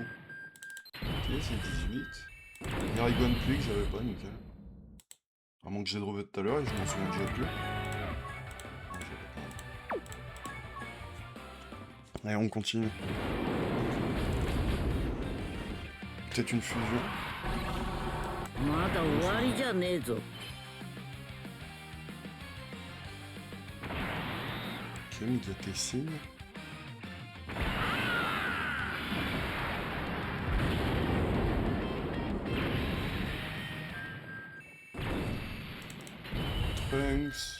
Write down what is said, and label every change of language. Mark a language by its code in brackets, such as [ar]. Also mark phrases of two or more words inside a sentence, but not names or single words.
[fr] Ok, c'est 18. Miragon Plig, j'avais pas, nickel. À moins que j'ai trouvé tout à l'heure et je m'en souviens déjà plus. Non, j'avais pas. Allez, on continue. Peut-être une fusion. [ja] まだ終わりじゃねえぞ。 [fr] Ok, Migaté signe. Trunks.